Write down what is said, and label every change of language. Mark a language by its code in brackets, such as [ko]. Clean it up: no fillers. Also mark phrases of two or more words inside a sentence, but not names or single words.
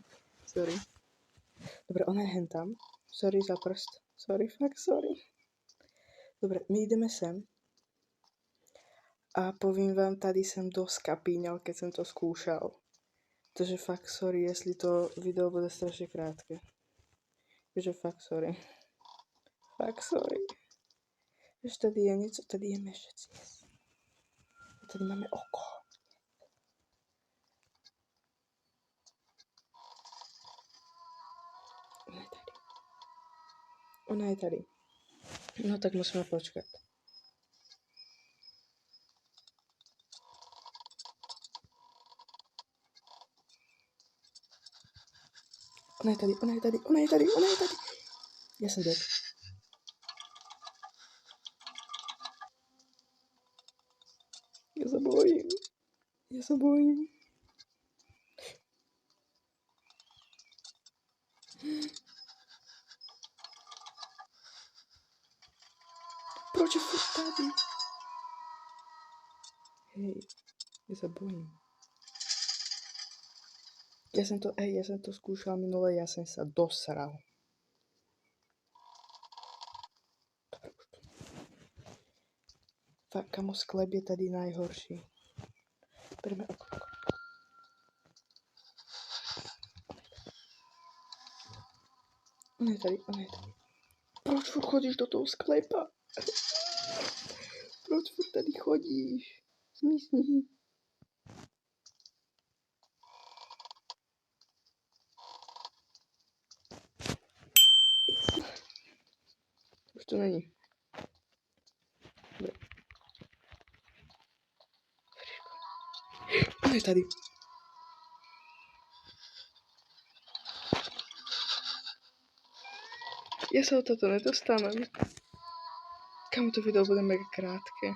[sk] Sorry. Dobre, ona je hentam. Sorry za prst. Sorry, fakt sorry. Dobre, my ideme sem. [cs] A povím vám, tady [sk] som dosť kapíňal, keď som to skúšal. Takže fakt sorry, jestli to video bude strašne krátke. Takže fakt sorry. Fakt sorry. [cs] Víš, tady je něco, tady je mešec. Yes. A tady máme oko. Ona je tady. Ona je tady. No tak musíme počkat. Ona je tady, ona je tady, ona je tady, ona je tady. [sk] Ja som dead. Ja sa bojím. Ja sa bojím. [cs] Proč je furt tady? [sk] Hej, ja sa bojím. Ja som to skúšal minule, ja som sa dosral. Dobre, už to. Fakt, kamo, sklep je tady najhorší. [cs] Bereme okno. Ona je tady, ona je tady. Proč furt chodíš do toho sklepa? Proč furt tady chodíš? Zmizni. Už to není. Dobre. Ona je tady. [sk] Ja sa o toto nedostanem. Kam to video bude mega krátke.